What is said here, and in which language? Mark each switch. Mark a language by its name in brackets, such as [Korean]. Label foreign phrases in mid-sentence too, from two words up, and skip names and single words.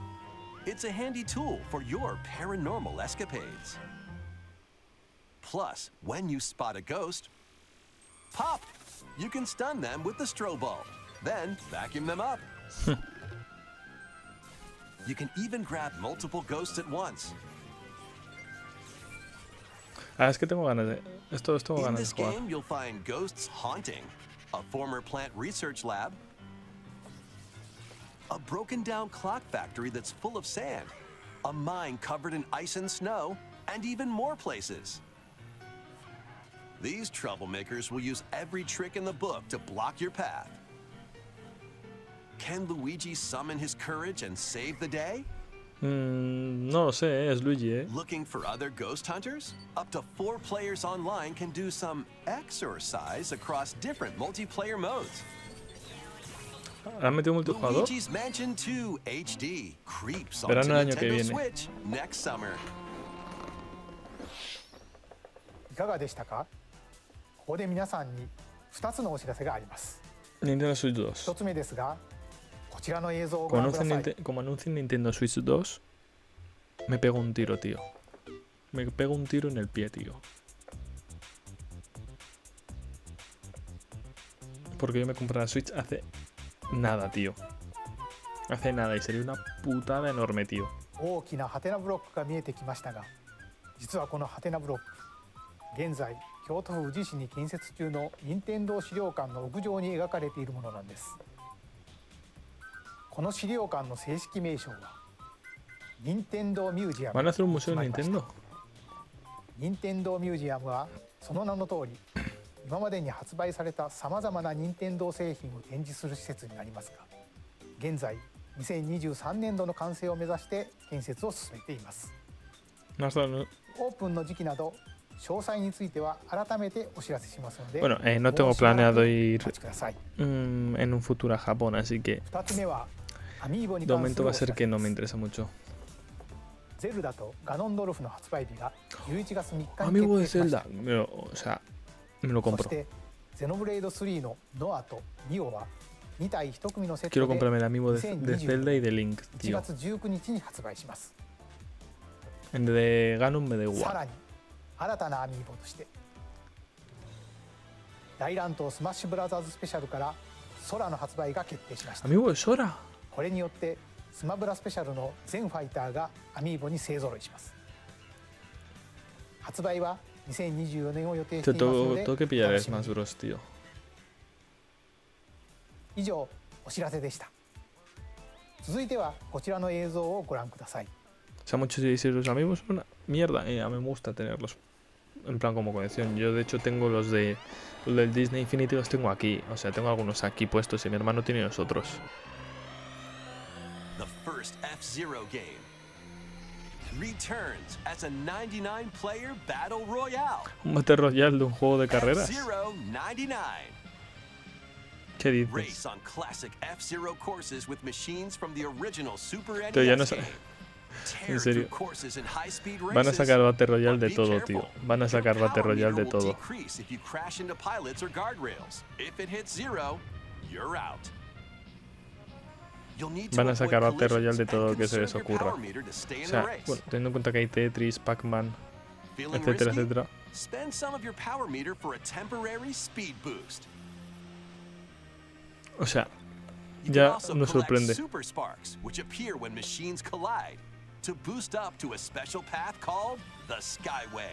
[English] It's a handy tool for your paranormal escapades. Plus, when you spot a ghost, pop! You can stun them with the strobe bulb, then vacuum them up. You can even grab multiple ghosts at once. [Spanish] Ah, es que tengo ganas de... Esto tengo [English] In [Spanish] ganas [English] this [Spanish] de jugar. [English] game, you'll find ghosts haunting, a former plant research lab, a broken down clock factory that's full of sand, a mine covered in ice and snow, and even more places. These troublemakers will use every trick in the book to block your path. Can Luigi summon his courage and save the day? [Spanish] No lo sé, es Luigi, [English] Looking for other ghost hunters? Up to 4 players online can do some exercise across different multiplayer modes. [Spanish] ¿Han metido multijugador? [English] Luigi's Mansion 2 HD creeps onto [Spanish] Verano del año que Nintendo viene. [English] Switch next summer. [Japanese] いかがでしたか？ここで皆さんに2つのお知らせがあります。 Nintendo Switch 1 2. つ目ですが、こちらの映像をご [Spanish] Como [Japanese] 覧ください。 [Spanish] anuncien Nintendo Switch 2, me pego un tiro, tío. Me pego un tiro en el pie, tío. Porque yo me compré la Switch hace nada, tío. Hace nada y sería una putada enorme, tío. [Japanese] 大きなハテナブロックが見えてきましたが、実はこのハテナブロック、現在京都府宇治市に建設中の任天堂資料館の屋上に描かれているものなんです。この資料館の正式名称は任天堂ミュージアム。 [Spanish] ¿Van a hacer un museo de Nintendo? [Japanese] 任天堂ミュージアムはその名の通り、今までに発売されたさまざまな任天堂製品を展示する施設になりますが、現在2023年度の完成を目指して建設を進めています。 [Spanish] No, no. [Japanese] オープンの時期など詳細については改めてお知らせしますので、 [Spanish] Bueno, no tengo planeado [Japanese] お [Spanish] ir [Japanese] 待ちください。 [Spanish] en un futuro a Japón, así que [Japanese] 2 つ目はアミーボに [Spanish] de [Japanese] 関す [Spanish] momento [Japanese] る [Spanish] va [Japanese] お [Spanish] a [Japanese] 知 [Spanish] ser [Japanese] ら [Spanish] que [Japanese] せ [Spanish] no [Japanese] で [Spanish] me [Japanese] す。 [Spanish] interesa mucho. [Japanese] ゼルダとガノンドルフの発売日が11月3日に [Spanish] Amigo de [Japanese] 決定しまし [Spanish] Zelda, [Japanese] た。 [Spanish] o sea, me lo [Japanese] そ [Spanish] compro. [Japanese] してゼノブレイド3のノアとニオは2体1組のセッ [Spanish] Quiero [Japanese] トで [Spanish] comprarme el amiibo de Zelda y de Link, [Japanese] 1 [Spanish] tío. [Japanese] 月19日に発売します。 [Spanish] El de Ganon me da [Japanese] さら [Spanish] igual. [Japanese] に新たなアミーボとして大乱闘スマッシュブラザーズスペシャルから空の発売が決定しました。 [Spanish] Amigo de Sora. [Japanese] これによってスマブラスペシャルの全ファイターがアミーボに勢ぞろいします。発売は2024年を予定してい [Spanish] Te [Japanese] ますので [Spanish] tengo que [Japanese] お [Spanish] pillar [Japanese] 楽 [Spanish] el [Japanese] しみ [Spanish] Smash [Japanese] に。 [Spanish] Bros, tío. [Japanese] 以上お知らせでした。続いてはこちらの映像をご覧ください。 [Spanish] O sea, muchos diréis, los amigos son una mierda. A mí me gusta tenerlos en plan como colección. Yo de hecho tengo los del Disney Infinity, los tengo aquí. O sea, tengo algunos aquí puestos y mi hermano tiene los otros. [English] The first F-Zero game returns as a 99-player battle royale. [Spanish] Un [English] Battle Royale [Spanish] de un juego de carreras. F-Zero 99. ¿Qué dices? [English] Race on classic F-Zero courses with machines from the original Super [Spanish] Tío, ya no NES sé. [English] game. Tear [Spanish] En serio. [English] through courses in high-speed [Spanish] Van a [English] races. [Spanish] sacar [English] Battle Royale [Spanish] de [English] But be [Spanish] todo, [English] careful. [Spanish] tío. Van a sacar [English] Your [Spanish] Battle [English] power [Spanish] Royale de [English] meter will [Spanish] todo. [English] decrease if you crash into pilots or guardrails. If it hits zero, you're out. You'll need to [Spanish] Van a [English] avoid [Spanish] sacar [English] Battle Royale collisions [Spanish] de todo [English] and [Spanish] que se les [English] conserve your [Spanish] ocurra. [English] power meter to stay [Spanish] O [English] in [Spanish] sea, [English] the race. [Spanish] bueno, teniendo en cuenta que hay Tetris, Pac-Man, [English] Feeling [Spanish] etcétera, [English] risky? [Spanish] etcétera. [English] Spend some of your power meter for a temporary speed boost. [Spanish] O sea, [English] You can [Spanish] ya [English] also [Spanish] nos [English] collect [Spanish] sorprende. [English] super sparks, which appear when machines collide, to boost up to a special path called the Skyway.